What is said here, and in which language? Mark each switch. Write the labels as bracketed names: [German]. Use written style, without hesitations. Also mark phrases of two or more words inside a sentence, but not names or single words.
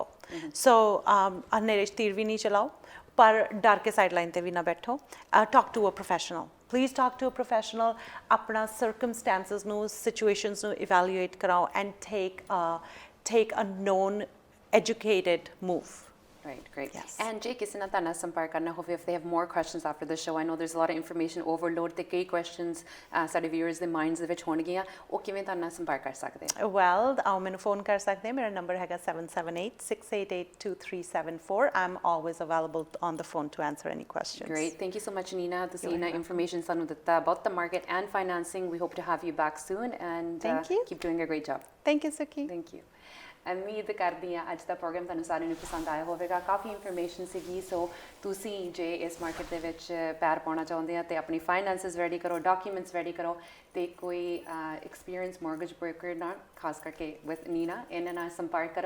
[Punjabi] ਸੋ ਹਨੇਰੇ 'ਚ ਤੀਰ ਵੀ ਨਹੀਂ ਚਲਾਓ, ਪਰ ਡਰ ਕੇ ਸਾਈਡਲਾਈਨ ਤੇ ਵੀ ਨਾ ਬੈਠੋ। [English] talk to a professional, please talk to a professional. ਆਪਣਾ ਸਰਕਮਸਟੈਂਸਸ ਨੂੰ, ਸਿਚੁਏਸ਼ਨਸ ਨੂੰ ਇਵੈਲੂਏਟ ਕਰਾਓ and take a known educated move. Right, great. Yes. And [Punjabi] ਜੇ ਕਿਸੇ ਨਾਲ ਤੁਹਾਨੂੰ ਸੰਪਰਕ ਕਰਨਾ ਹੋਵੇ, [English] if they have more questions after the show, I know there's a lot of information overload, [Punjabi] ਤੇ ਕਈ questions ਸਾਡੇ viewers ਦੇ minds ਦੇ ਵਿੱਚ ਹੋਣਗੀਆਂ, ਉਹ ਕਿਵੇਂ ਤੁਹਾਨੂੰ ਨਾਲ ਸੰਪਰਕ ਕਰ ਸਕਦੇ? Well, ਮੈਨੂੰ ਫੋਨ ਕਰ ਸਕਦੇ, ਮੇਰਾ ਨੰਬਰ ਹੈਗਾ 778-688-2374. [English] I'm always available on the phone to answer any questions. Great, thank you so much, Nina. [Punjabi] ਤੁਸੀਂ ਇਹਨਾਂ [English] information [Punjabi] ਸਾਨੂੰ ਦਿੱਤਾ [English] about the market and financing. We hope to have you back soon and keep doing a great job. Thank you, Suki. Thank you. [Punjabi] ਉਮੀਦ ਕਰਦੀ ਹਾਂ ਅੱਜ ਦਾ ਪ੍ਰੋਗਰਾਮ ਤੁਹਾਨੂੰ ਸਾਰਿਆਂ ਨੂੰ ਪਸੰਦ ਆਇਆ ਹੋਵੇਗਾ। ਕਾਫੀ ਇਨਫੋਰਮੇਸ਼ਨ ਸੀਗੀ। ਸੋ ਤੁਸੀਂ ਜੇ ਇਸ ਮਾਰਕੀਟ ਦੇ ਵਿੱਚ ਪੈਰ ਪਾਉਣਾ ਚਾਹੁੰਦੇ ਆ ਤੇ ਆਪਣੀ [English] finances ready [Punjabi] ਕਰੋ, [English] documents ready [Punjabi] ਕਰੋ, ਤੇ ਕੋਈ [English] experience mortgage broker [Punjabi] ਨਾਲ, ਖਾਸ ਕਰਕੇ ਵਿਦ ਨੀਨਾ, ਇਹਨਾਂ ਨਾਲ ਸੰਪਰਕ ਕਰੋ।